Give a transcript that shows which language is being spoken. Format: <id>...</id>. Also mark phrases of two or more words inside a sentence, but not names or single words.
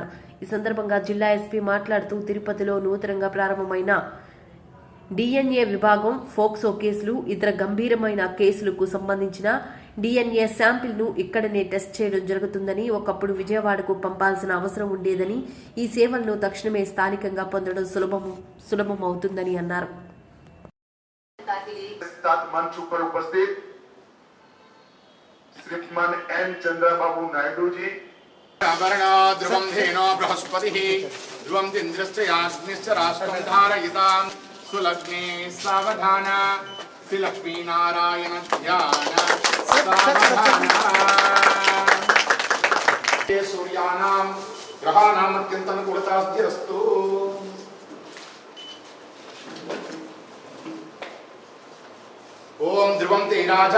<te>ఈ సందర్భంగా జిల్లా ఎస్పీ మాట్లాడుతూ తిరుపతిలో నూతనంగా ప్రారంభమైన డిఎన్ఏ విభాగం, ఫోక్సో కేసులు, ఇతర గంభీరమైన కేసులకు సంబంధించిన డిఎన్ఏ శాంపిల్ ను ఇక్కడనే టెస్ట్ చేయడం జరుగుతుందని, ఒకప్పుడు విజయవాడకు పంపాల్సిన అవసరం ఉండేదని, ఈ సేవలను తక్షణమే స్థానికంగా పొందడం సులభమవుతుందని అన్నారు.</te> <hi>श्रीमान एन चंद्रबाबू नायडू जी</hi> <sa>आभरणा ध्रुवं धेनो बृहस्पतिः ध्रुवं इन्द्रस्य याज्ञश्च राष्ट्रं धारयितां सुलग्ने सावधाना श्रीलक्ष्मीनारायण ध्यान सावधाना सूर्यानां ग्रहाणां अत्यन्तनुकूलतास्थिरस्तु ओम ध्रुवं ते राजा</sa>